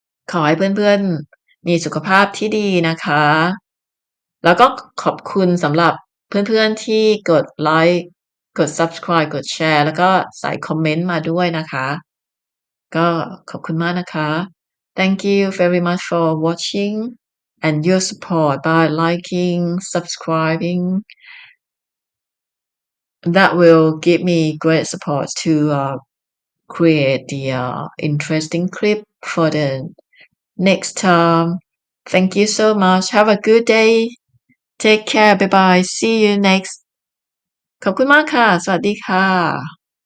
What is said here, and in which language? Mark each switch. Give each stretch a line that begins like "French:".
Thai: ขอให้เพื่อนๆมีสุขภาพที่ดีนะคะ แล้วก็ขอบคุณสำหรับเพื่อนๆที่กดไลก์กด Subscribe กดแชร์แล้วก็ใส่คอมเมนต์มาด้วยนะคะ ก็ขอบคุณมากนะคะ
English: Thank you very much for watching and your support by liking, subscribing. That will give me great support to create the interesting clip for the next time. Thank you so much. Have a good day. Take care. Bye bye. See you next.
Thai: ขอบคุณมากค่ะ สวัสดีค่ะ